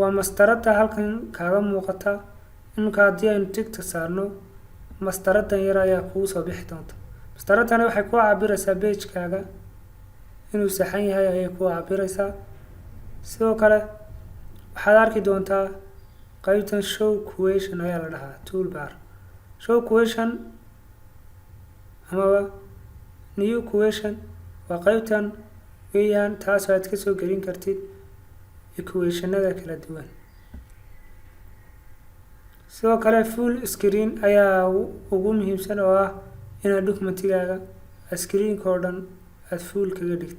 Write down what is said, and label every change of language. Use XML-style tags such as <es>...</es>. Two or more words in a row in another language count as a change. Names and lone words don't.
<so>waa mastarada halkan kaaga muuqata. Iminka haddii aynu tigta saarno mastaradan yar ayaa kuu soo bixi doonta. Mastaradani waxay ku cabiraysaa page-kaaga inuu saxan yahay ayay ku cabiraysaa. Sidoo kale waxaad arki doontaa qaybtan</so> <en>show question</en> <so>ayaa la dhahaa toolbar.</so> <en>Show question</en> <so>ama</so> <en>new question</en> <so>waa qaybtan weeyaan taas aad ka soo gelin kartid equationada kala duwan. sidoo kale</so> <en>full screen</en> <so>ayaa ugu muhiimsan oo ah inaad documentigaaga screen-ka oo dhan aad full kaga dhigtid.</so>